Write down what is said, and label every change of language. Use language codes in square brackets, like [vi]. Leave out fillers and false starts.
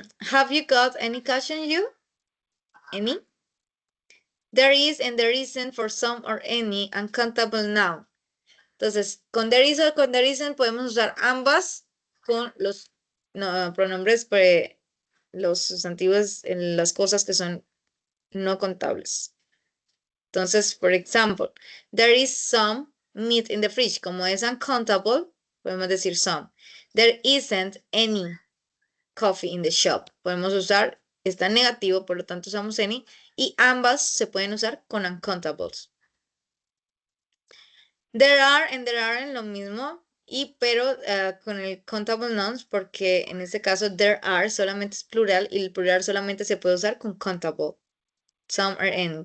[en] Have you got any cash on you? Any? There is and there isn't for some or any uncountable noun. [es] Entonces, con there is o con there isn't podemos usar ambas con los pronombres, los sustantivos en las cosas que son no contables. Entonces, por ejemplo, [en] there is some meat in the fridge. [es] Como es uncountable, podemos decir some. [en] There isn't any coffee in the shop. [es] Podemos usar, está negativo, por lo tanto usamos any. Y ambas se pueden usar con uncountables. [en] There are and there aren't [es] lo mismo, pero con el countable nouns, porque en este caso there are solamente es plural y el plural solamente se puede usar con countable. Some or any.